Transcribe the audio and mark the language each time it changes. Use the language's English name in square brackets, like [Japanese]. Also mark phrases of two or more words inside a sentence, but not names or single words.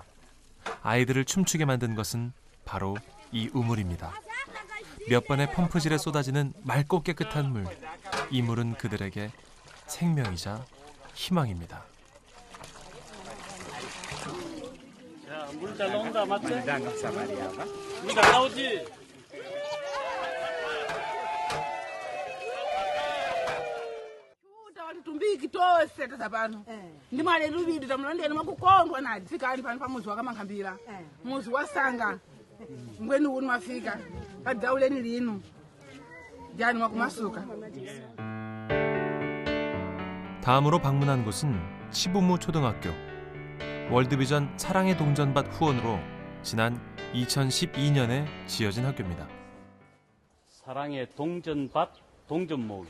[Korean] 아이들을 춤추게 만든 것은 바로 이 우물입니다. 몇 번의 펌프질에 쏟아지는 맑고 깨끗한 물. 이 물은 그들에게 생명이자 희망입니다. 물 잘 나온다, 맞지? 물 잘 나오지? [Tumbuka] tumbiki tose tasapano ndimale luvidi tamulondeni makukondwa nadi fikani pano pamuzi wakamankhambira muzi wasanga ngweni uni mafika padzauleni linu jani wakumasuka. [Korean] 다음으로 방문한 곳은 시부모 초등학교. 월드비전 사랑의 동전밭 후원으로 지난 2012년에 지어진 학교입니다. 사랑의 동전밭, 동전 모으기.